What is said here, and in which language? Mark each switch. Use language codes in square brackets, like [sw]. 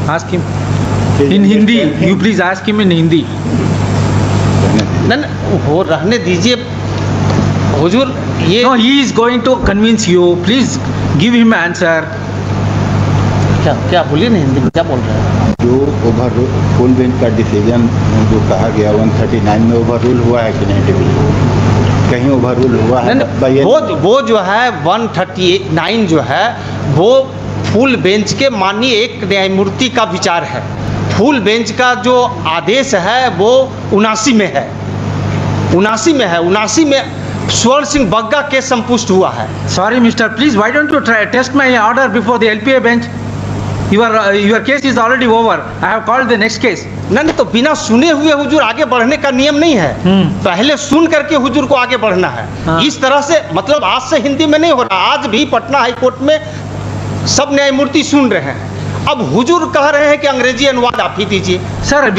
[en] Ask him in Hindi. You please ask him in Hindi. [hi] नहीं वो रहने दीजिए हुजूर। ये [en] No, he is going to convince you. Please give him answer. [hi] क्या क्या बोलिए ना, हिंदी में क्या बोल रहे हैं? जो ओवर फुल बेंच का डिसीजन जो कहा गया 139 में ओवर रूल हुआ है कि नहीं? डिवीजन कहीं ओवर रूल हुआ है? वो जो है 139 जो है वो फुल बेंच के माननीय एक न्यायमूर्ति का विचार है। फुल बेंच का जो आदेश है वो 79 में है, 79 में स्वर्ण सिंह बग्गा केस संपुष्ट हुआ है। [en] Sorry, Mister. Please, why don't you try test my order before the LPA bench? Your case is already over. I have called the next case. [hi] नहीं तो बिना सुने हुए हुजूर आगे बढ़ने का नियम नहीं है। पहले सुन करके हुजूर को आगे बढ़ना है। हाँ। इस तरह से मतलब आज से हिंदी में नहीं हो रहा, आज भी पटना हाई कोर्ट में सब न्यायमूर्ति सुन रहे हैं। अब हुजूर कह रहे हैं कि अंग्रेजी अनुवाद आप ही दीजिए। सर,